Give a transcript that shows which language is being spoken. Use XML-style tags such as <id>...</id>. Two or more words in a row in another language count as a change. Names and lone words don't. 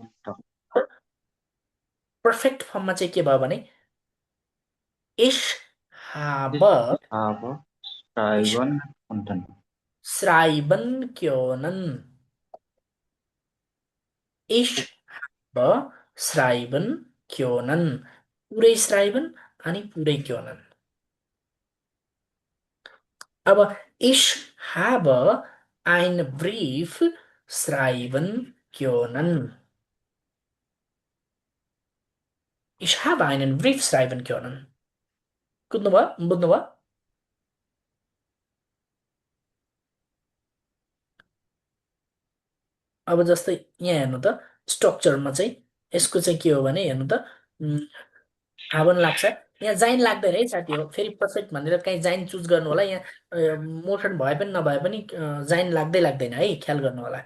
<en>perfect formमा</en> <ne>चाहिँ के भयो भने</ne> <de>ich hab schreiben können, ich hab schreiben können,</de> <ne>पुरै श्राइबन अनि पुरै क्योनन।</ne> <de>अब ich hab ein brief schreiben können, ich habe einen brief schreiben können।</de> <ne>बुझ्नुभयो बुझ्नुभयो। अब जस्तै यहाँ हेर्नु त स्ट्रक्चरमा चाहिँ यसको चाहिँ के हो भने हेर्नु त हाबन लाग्छ, यहाँ जाइन लाग्दैन है साथी हो, फेरि पर्फेक्ट भनेर कहीँ जाइन चुज गर्नु होला, यहाँ मोसन भए पनि नभए पनि जाइन लाग्दै लाग्दैन है, ख्याल गर्नु होला।</ne>